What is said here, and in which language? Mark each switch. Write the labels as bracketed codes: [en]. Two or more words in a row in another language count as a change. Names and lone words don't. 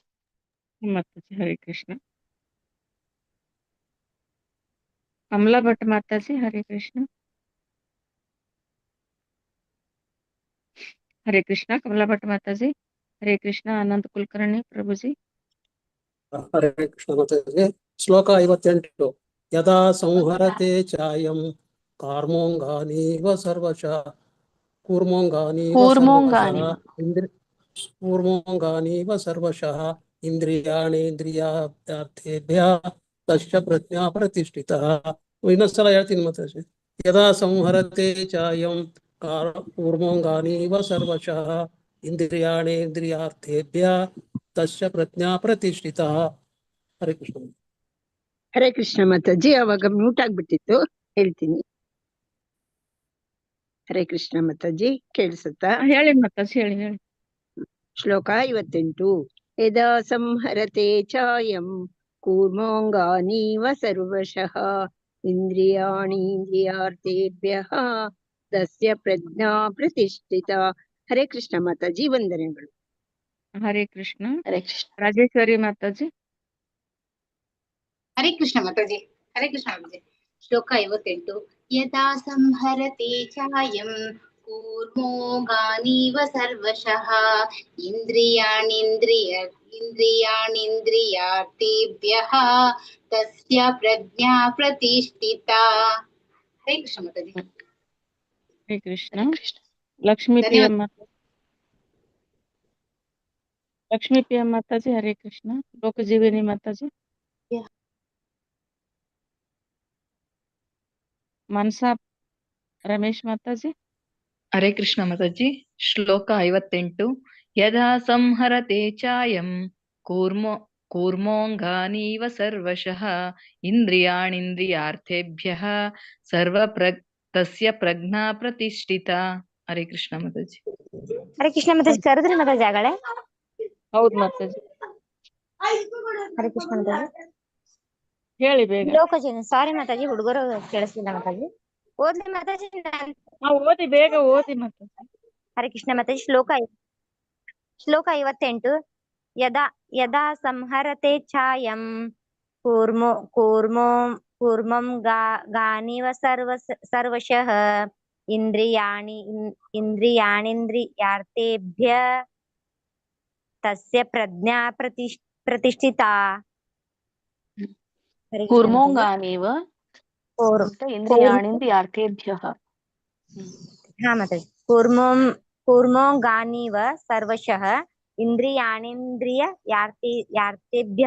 [kn] ಮಾತಾಜಿ ಹರೇ ಕೃಷ್ಣ. ಕಮಲಾ ಭಟ್ ಮಾತಾಜಿ ಹರೇ ಕೃಷ್ಣ. ಹರೇ ಕೃಷ್ಣ ಕಮಲಾ ಭಟ್ ಮಾತಾಜಿ ಹರೇ ಕೃಷ್ಣ. ಅನಂತ ಕುಲಕರ್ಣಿ ಪ್ರಭುಜಿ. ಹರೇ ಕೃಷ್ಣ ಮಾತಾಜಿ. ಶ್ಲೋಕ 58. [sa] ಯದಾ ಸಂಹರತೆ ಚಾಯಂ ಕಾರ್ಮೋಂಗಾನೀವ ಸರ್ವಶಃ ಕೂರ್ಮೋಂಗಾನೀವ ಸರ್ವಶಃ ಇಂದ್ರಿಯಾಣೇಂದ್ರಿಯಾರ್ಥೇಭ್ಯಃ ತಸ್ಯ ಪ್ರಜ್ಞಾ ಪ್ರತಿಷ್ಠಿತಃ. [kn] ಇನ್ನೊಂದ್ಸಲ ಹೇಳ್ತೀನಿ ಮಾತಾಜಿ. [sa] ಯದಾ ಸಂಹರತೆ ಚಾಯಂ ಕೂರ್ಮೋಂಗಾನೀವ ಸರ್ವಶಃ ಇಂದ್ರಿಯಾಣೇಂದ್ರಿಯಾರ್ಥೇಭ್ಯಃ ತಸ್ಯ ಪ್ರಜ್ಞಾ ಪ್ರತಿಷ್ಠಿತಃ. [kn] ಹರೇ ಕೃಷ್ಣ. ಹರೇ ಕೃಷ್ಣ ಮಾತಾಜಿ. ಅವಾಗ ಮ್ಯೂಟ್ ಆಗ್ಬಿಟ್ಟಿತ್ತು, ಹೇಳ್ತೀನಿ. ಹರೇ ಕೃಷ್ಣ ಮಾತಾಜಿ, ಕೇಳಿಸುತ್ತಾ? ಹೇಳಿ ಮಾತಾಜಿ, ಹೇಳಿ ಹೇಳಿ. ಶ್ಲೋಕ 58. [sa] ಯದಾ ಸಂಹರತೆ ಚಾಯಂ ಕೂರ್ಮೋಂಗಾನೀವ ಸರ್ವಶಃ ಇಂದ್ರಿಯಾಣೀಂದ್ರಿಯಾರ್ಥೇಭ್ಯಃ ತಸ್ಯ ಪ್ರಜ್ಞಾ ಪ್ರತಿಷ್ಠಿತ. [kn] ಹರೇ ಕೃಷ್ಣ ಮಾತಾಜಿ, ವಂದನೆಗಳು. ಹರೇ ಕೃಷ್ಣ. ಹರೇ ಕೃಷ್ಣ. ರಾಜೇಶ್ವರಿ ಮಾತಾಜಿ. ಹರೇ ಕೃಷ್ಣ ಮಾತಾಜಿ. ಹರೇ ಕೃಷ್ಣ ಮಾತಾಜಿ. ಶ್ಲೋಕ 58. [sa] ಯದಾ ಸಂಹರತೆ ಚಾಯಂ ಕೂರ್ಮೋಂಗಾನೀವ ಸರ್ವಶಃ ಇಂದ್ರಿಯಾಣೀಂದ್ರಿಯಾರ್ಥೇಭ್ಯಃ ತಸ್ಯ ಪ್ರಜ್ಞಾ ಪ್ರತಿಷ್ಠಿತಾ. [kn] ಹರೇ ಕೃಷ್ಣ ಮಾತಾಜಿ. ಹರೇ ಕೃಷ್ಣ. ಲಕ್ಷ್ಮೀ ಪಿ ಎಂ ಮಾತಾಜಿ. ಲಕ್ಷ್ಮೀ ಪಿ ಎಂ ಮಾತಾಜಿ ಹರೇ ಕೃಷ್ಣ. ಲೋಕಜೀವಿನಿ ಮಾತಾಜಿ. ಮನ್ಸಾ ರಮೇಶ್ ಮಾತಾಜಿ. ಹರೇ ಕೃಷ್ಣ ಮಾತಾಜಿ. ಶ್ಲೋಕ 58. [sa] ಯದಾ ಸಂಹರತೆ ಚಾಯಂ ಕೂರ್ಮೋಂಗಾನೀವ ಸರ್ವಶಃ ಇಂದ್ರಿಯಾಣೀಂದ್ರಿಯಾರ್ಥೇಭ್ಯಃ ತಸ್ಯ ಪ್ರಜ್ಞಾ ಪ್ರತಿಷ್ಠಿತಾ. [kn] ಹರೇ ಕೃಷ್ಣ ಮಾತಾಜಿ. ಹರೇ ಕೃಷ್ಣ ಮಾತಾಜಿ. ಕರೆದ್ರಿ ಮಾತಾಜಿ ಆಗಳೆ? ಹೌದು ಮಾತಾಜಿ. ಹರೇ ಕೃಷ್ಣ ಮಾತಾಜಿ. ಹೇಳಿ ಬೇಗ. ಲೋಕಜೀವನ. ಸಾರಿ ಮಾತಾಜಿ, ಹುಡುಗರು ಕೇಳಿಸ್ತಿಲ್ಲ ಮಾತಾಜಿ. ಓದ್ಲಿ ಮಾತಾಜಿ? ಓದಿ, ಬೇಗ ಓದಿ ಮಾತಾಜಿ. ಹರೇ ಕೃಷ್ಣ ಮಾತಾಜಿ. ಶ್ಲೋಕ 58. [sa] ಯದಾ ಸಂಹರತೆ ಛಾಯಂ ಕೂರ್ಮೋಂಗಾನೀವ ಸರ್ವಶಃ ಇಂದ್ರಿಯಾಣೀಂದ್ರಿಯಾರ್ಥೇಭ್ಯಃ ತಸ್ಯ ಪ್ರಜ್ಞಾ ಪ್ರತಿಷ್ಠಿತಾ. ಕೂರ್ಮೋಂಗಾನೀವ ಇಂದ್ರಿಯಾಣೀಂದ್ರಿಯಾರ್ಥೇಭ್ಯಃ. [kn] ಹಾ ಮಾತಾಜಿ. [sa] ಕೂರ್ಮೋಂಗಾನೀವ ಸರ್ವಶಃ ಇಂದ್ರಿಯಾಣೀಂದ್ರಿಯಾರ್ಥೇಭ್ಯಃ.